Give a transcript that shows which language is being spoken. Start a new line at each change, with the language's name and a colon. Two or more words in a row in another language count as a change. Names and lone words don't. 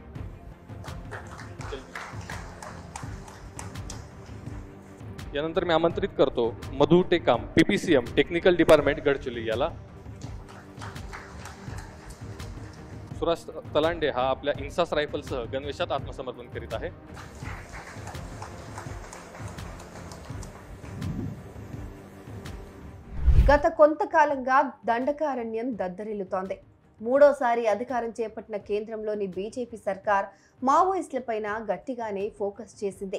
Marathi: यानंतर मी आमंत्रित करतो मधु टेकाम PPCM
English: technical department
Marathi: गडचिरोली याला. सुरेश तलांडे हा आपल्या इन्सास रायफलसह गणवेशात आत्मसमर्पण करीत आहे.
Telugu: గత కొంతకాలంగా దండకారణ్యం దద్దరిల్లుతోంది. మూడోసారి అధికారం చేపట్టిన కేంద్రంలోని బీజేపీ సర్కార్ మావోయిస్టులపైన గట్టిగానే ఫోకస్ చేసింది.